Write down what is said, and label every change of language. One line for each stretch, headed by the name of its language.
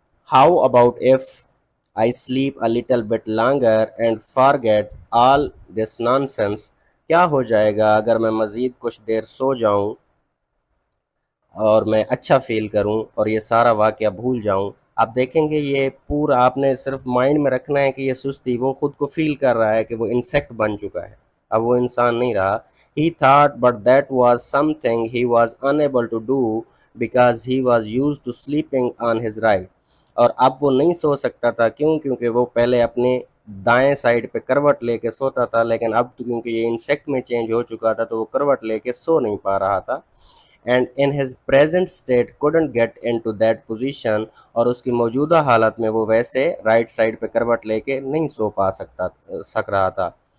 English: How about if I sleep a little bit longer and forget all this nonsense؟
Urdu: کیا ہو جائے گا اگر میں مزید کچھ دیر سو جاؤں اور میں اچھا فیل کروں اور یہ سارا واقعہ بھول جاؤں؟ آپ دیکھیں گے یہ پورا آپ نے صرف مائنڈ میں رکھنا ہے کہ یہ سستی، وہ خود کو فیل کر رہا ہے کہ وہ انسیکٹ بن چکا ہے، اب وہ انسان نہیں رہا.
English: He thought but that was something he was unable to do because he was used to sleeping on his right.
Urdu: اور اب وہ نہیں سو سکتا تھا، کیوں؟ کیونکہ وہ پہلے اپنے دائیں سائڈ پہ کروٹ لے کے سوتا تھا، لیکن اب تو کیونکہ یہ انسیکٹ میں چینج ہو چکا تھا تو وہ کروٹ لے کے سو نہیں پا رہا تھا.
English: and in his present state couldn't get into that position،
Urdu: اور اس کی موجودہ حالت میں وہ ویسے رائٹ سائڈ پہ کروٹ لے کے نہیں سو سک رہا تھا.